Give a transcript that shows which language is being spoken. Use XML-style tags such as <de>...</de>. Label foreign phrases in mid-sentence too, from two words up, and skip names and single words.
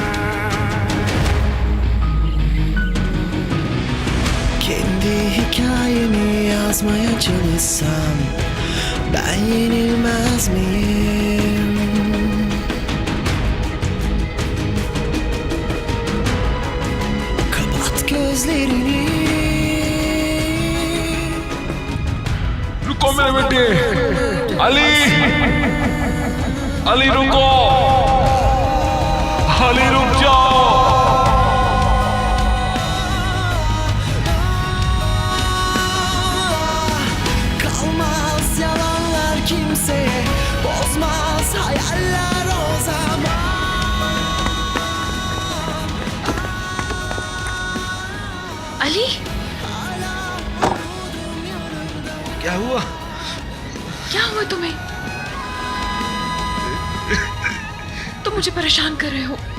<tr>Kendi hikayemi yazmaya çalışsam ben yenilmez miyim? Kapat gözlerini.</tr> <hi>रुको मेरे बेटे, अली, अली रुको, अली रुक जाओ।</hi> <tr>Kalmaz yalanlar kimseye, bozmaz hayaller o zaman.</tr> <hi>अली, क्या हुआ? क्या हुआ तुम्हें? तुम मुझे परेशान कर रहे हो।</hi>